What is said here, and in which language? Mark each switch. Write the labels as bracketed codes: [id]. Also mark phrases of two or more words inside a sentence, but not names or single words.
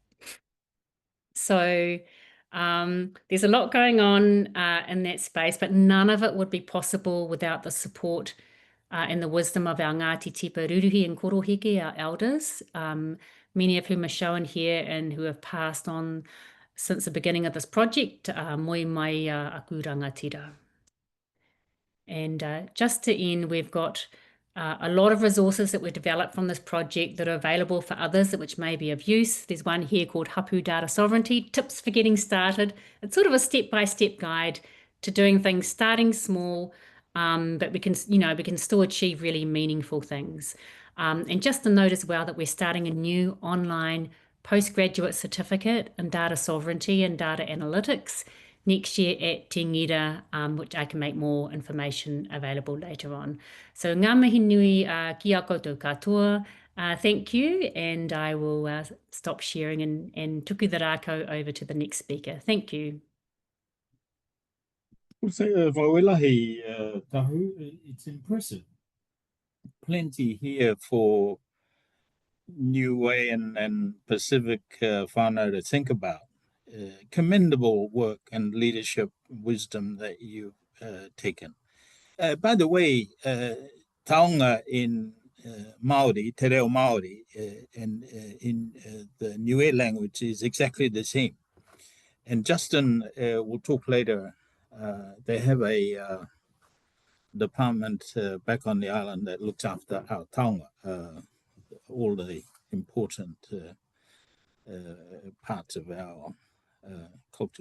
[en] So there's a lot going on in that space, but none of it would be possible without the support and the wisdom of our Ngāti Tipa Ruruhi and Koroheke, our elders, many of whom are shown here and who have passed on since the beginning of this project, [mi] moi mai aku rangatira. [en] And just to end, we've got a lot of resources that were developed from this project that are available for others, which may be of use. There's one here called Hapu Data Sovereignty, Tips for Getting Started. It's sort of a step-by-step guide to doing things, starting small, but we can still achieve really meaningful things. And just to note as well that we're starting a new online postgraduate certificate in data sovereignty and data analytics next year at Te Ngira, which I can make more information available later on. [mi] So ngā mihi nui ki a koutou katoa. [en] Thank you, and I will stop sharing and tuku the rākau over to the next speaker. Thank you. Tahu, it's impressive. Plenty here for Niue and Pacific whānau to think about. Commendable work and leadership wisdom that you've taken. By the way, taonga in Māori, [mi] te reo Māori, [en] and in the Niue language is exactly the same. And Justin will talk later. They have a department back on the island that looks after our taonga, all the important parts of our culture.